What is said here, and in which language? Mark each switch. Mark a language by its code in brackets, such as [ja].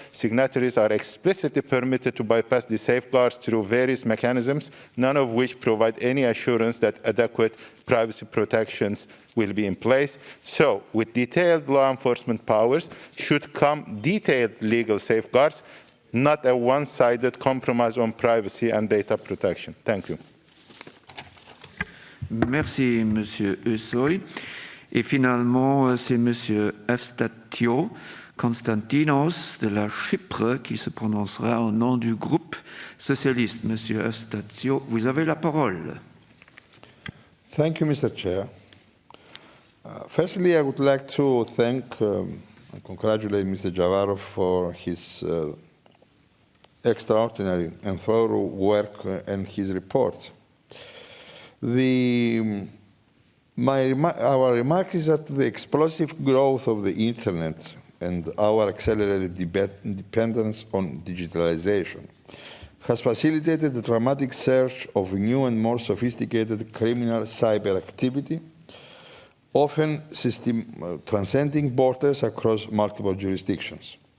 [en] Signatories are explicitly permitted to bypass the safeguards through various mechanisms, none of which provide any assurance that adequate privacy protections will be in place. So, with detailed law enforcement powers should come detailed legal safeguards, not a one-sided compromise on privacy and data protection. Thank you. [fr] Merci, Monsieur Eusoy. Et finalement, c'est Monsieur Efstatio Konstantinos de la Chypre qui se prononcera au nom du groupe socialiste. Monsieur Efstatio, vous avez la parole. [en] Thank you, Mr. Chair. Firstly, I would like to thank and congratulate Mr. Javarov for his extraordinary and thorough work and his report. Our remark is that the explosive growth of the internet and our accelerated dependence on digitalization has facilitated the dramatic surge of new and more sophisticated criminal cyber activity, often transcending borders across multiple jurisdictions.